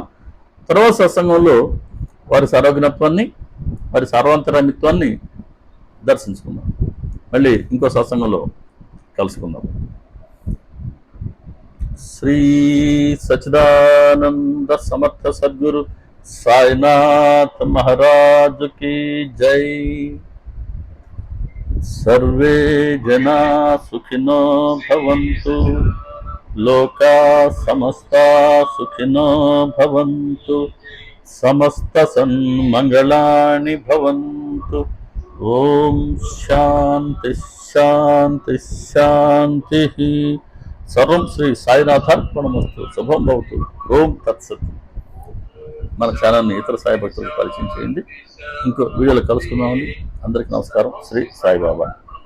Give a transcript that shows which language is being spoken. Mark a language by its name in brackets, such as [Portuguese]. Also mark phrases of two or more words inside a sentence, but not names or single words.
[Telugu] తర్వాత సత్సంగంలో వారి సర్వజ్ఞత్వాన్ని, వారి సర్వాంతరామిత్వాన్ని దర్శించుకుందాం. మళ్ళీ ఇంకో సత్సంగంలో కలుసుకుందాం. [Hindi] శ్రీ సచ్చిదానంద సమర్థ సద్గురు సాయినాథ్ మహారాజ్ की जय। [Sanskrit] सर्वे जना सुखिनो भवन्तु, लोका समस्ता सुखिनो भवन्तु, समस्त सन्मंगलानि भवन्तु। ओम शांति शांति शांति। सर्वं श्री సాయినాథార్పణమస్తు। శుభం భవతు। ఓం తత్సత్। [Telugu] మన ఛానల్ని ఇతర సాయి భక్తులకు పరిచయం చేయండి. ఇంకో వీడియోలో కలుసుకుందామని అందరికీ నమస్కారం. శ్రీ సాయిబాబా।